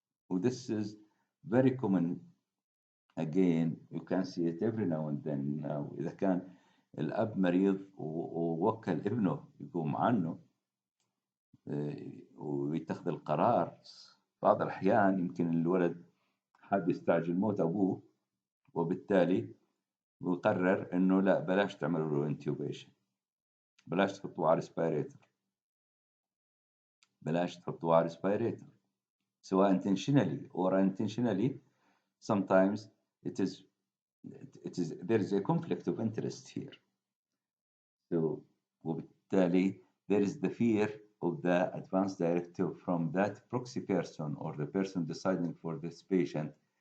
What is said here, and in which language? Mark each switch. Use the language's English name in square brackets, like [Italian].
[English] Well, this is very common. Again, you can see it every now and then. [Arabic] Now, إذا كان الأب مريض ووكل ابنه يقوم عنه ويتخذ القرار، بعض الأحيان يمكن الولد حاب يستعجل موت أبوه، وبالتالي ويقرر إنه لا بلاش تعملوا له intubation، بلاش تحطوه على respirator، بلاش تحطوه على respirator، سواء [English] intentionally or unintentionally. Sometimes it is there is a conflict of interest here. So [Arabic] وبالتالي [English] there is the fear of the advance directive from that proxy person or the person deciding for this patient.